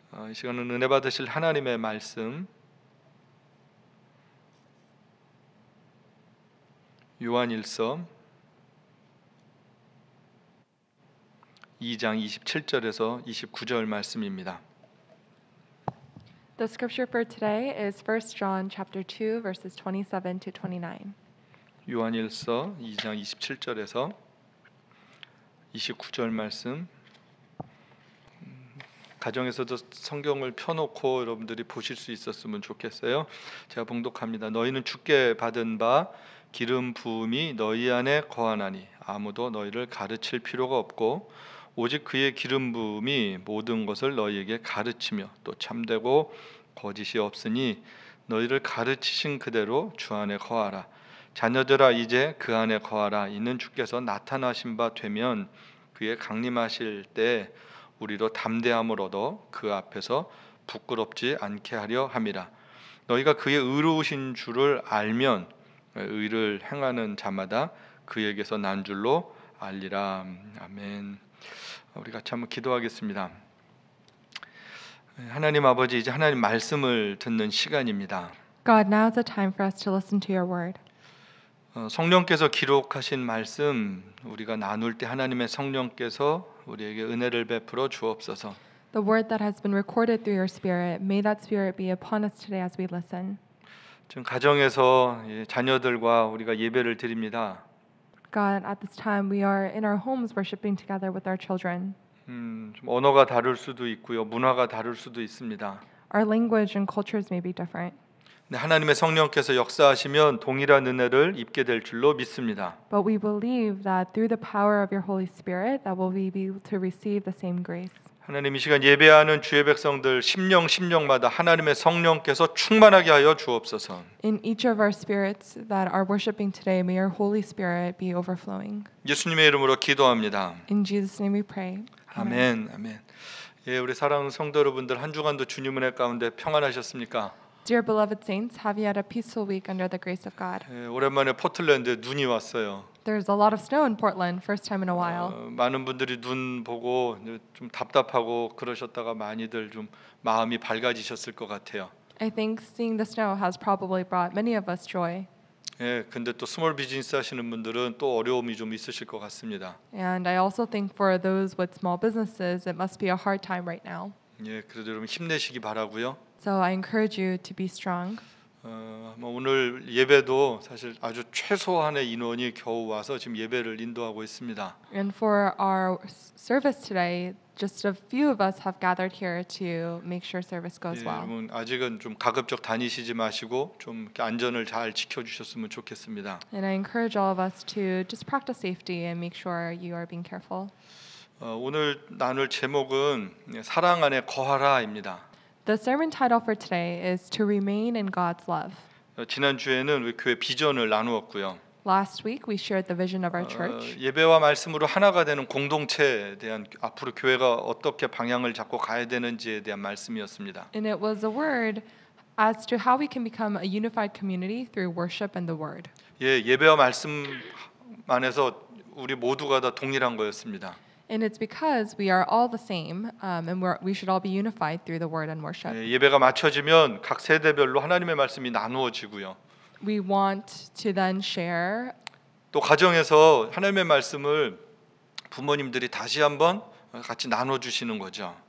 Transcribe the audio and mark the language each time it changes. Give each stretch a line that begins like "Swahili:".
Korean: 이 시간은 은혜 받으실 하나님의 말씀 요한일서 2장 27절에서 29절 말씀입니다.
English: The scripture for today is 1 John chapter 2 verses 27 to 29.
Korean: 요한일서 2장 27절에서 29절 말씀 가정에서도 성경을 펴놓고 여러분들이 보실 수 있었으면 좋겠어요. 제가 봉독합니다. 너희는 주께 받은 바 기름 부음이 너희 안에 거하나니 아무도 너희를 가르칠 필요가 없고 오직 그의 기름 부음이 모든 것을 너희에게 가르치며 또 참되고 거짓이 없으니 너희를 가르치신 그대로 주 안에 거하라. 자녀들아 이제 그 안에 거하라. 이는 주께서 나타나신 바 되면 그의 강림하실 때 우리로 담대함을 얻어 그 앞에서 부끄럽지 않게 하려 함이라. 너희가 그의 의로우신 줄을 알면 의를 행하는 자마다 그에게서 난 줄로 알리라. 아멘. 우리 같이 한번 기도하겠습니다. 하나님 아버지, 이제 하나님 말씀을 듣는 시간입니다.
English: God, now is the time for us to listen to your word.
Korean: 성령께서 기록하신 말씀 우리가 나눌 때 하나님의 성령께서 우리에게 은혜를 베풀어 주옵소서.
English: The word that has been recorded through your Spirit, may that Spirit be upon us today as we listen.
Korean: 지금 가정에서 자녀들과 우리가 예배를 드립니다.
English: God, at this time we are in our homes worshiping together with our children.
Korean: 좀 언어가 다를 수도 있고요, 문화가 다를 수도 있습니다.
English: Our language and cultures may be different,
Korean: 근데 하나님의 성령께서 역사하시면 동일한 은혜를 입게 될 줄로 믿습니다.
English: but we believe that through the power of your Holy Spirit that we'll be able to receive the same grace.
Korean: 하나님, 이 시간 예배하는 주의 백성들 심령마다 하나님의 성령께서 충만하게 하여 주옵소서.
English: In each of our spirits that are worshiping today, may your Holy Spirit be overflowing.
Korean: 예수님의 이름으로 기도합니다.
English: In Jesus' name we pray.
Korean: 아멘. 아멘. 예, 우리 사랑하는 성도 여러분들, 한 주간도 주님 은혜 가운데 평안하셨습니까?
English: Dear beloved saints, have you had a peaceful week under the grace of God?
Korean: 예, 오랜만에 포틀랜드에 눈이 왔어요.
English: There's a lot of snow in Portland, first time in a while.
Korean: 많은 분들이 눈 보고 좀 답답하고 그러셨다가 많이들 좀 마음이 밝아지셨을 것 같아요.
English: I think seeing the snow has probably brought many of us joy.
Korean: 예, 근데 또 스몰 비즈니스 하시는 분들은 또 어려움이 좀 있으실 것 같습니다.
English: And I also think for those with small businesses, it must be a hard time right now.
Korean: 예, 그래도 여러분 힘내시기 바라고요.
English: So I encourage you to be strong.
Korean: 오늘 예배도 사실 아주 최소한의 인원이 겨우 와서 지금 예배를 인도하고 있습니다.
English: And for our service today, just a few of us have gathered here to make sure service goes
Korean: 예,
English: well.
Korean: 여러분 아직은 좀 가급적 다니시지 마시고 좀 이렇게 안전을 잘 지켜주셨으면 좋겠습니다.
English: And I encourage all of us to just practice safety and make sure you are being careful.
Korean: 오늘 나눌 제목은 사랑 안에 거하라입니다.
English: The sermon title for today is To Remain in God's Love.
Korean: 지난 주에는 우리 교회 비전을 나누었고요.
English: Last week we shared the vision of our church.
Korean: 예배와 말씀으로 하나가 되는 공동체에 대한 앞으로 교회가 어떻게 방향을 잡고 가야 되는지에 대한 말씀이었습니다.
English: And it was a word as to how we can become a unified community through worship and the word.
Korean: 예, 예배와 말씀 안에서 우리 모두가 다 동일한 거였습니다.
English: And it's because we are all the same, and we should all be unified through the word and worship.
Korean: 예, 예배가 맞춰지면 각 세대별로 하나님의 말씀이 나누어지고요.
English: We want to then share.
Korean: 또 가정에서 하나님의 말씀을 부모님들이 다시 한번 같이 나눠주시는 거죠.